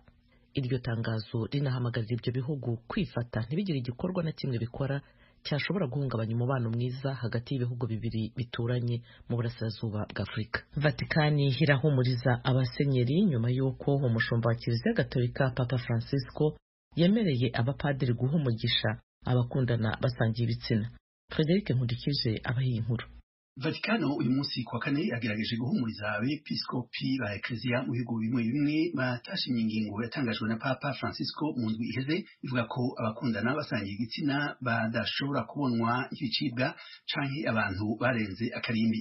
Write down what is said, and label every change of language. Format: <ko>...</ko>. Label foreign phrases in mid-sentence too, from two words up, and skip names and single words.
<rw>Iryo tangazo rinahamagarira ibyo bihugu kwifata ntibigire igikorwa na kimwe bikora cyashobora guhungabanya umubano mwiza hagati y'ibihugu bibiri bituranye mu burasirazuba bwa Afrika. Vatikani irahumuriza abasenyeri nyuma y'uko umushumba wa Kiliziya Gatolika Papa Francisco yemereye abapadiri guha umugisha abakundana basangiye ibitsina.</rw> <rn>Frederic Nkundikije abaye inkuru. Vatikano uyu munsi kwa kane yagerageje guhumuriza abepiskopi ba Eklezia mu bihugu bimwe bimwe batashimye ingingo yatangajwe na Papa Francisco mu ndwi iheze ivuga ko abakundana basangiye igitsina badashobora kubonwa nk'ibicibwa canke abantu barenze akarimbi.</rn>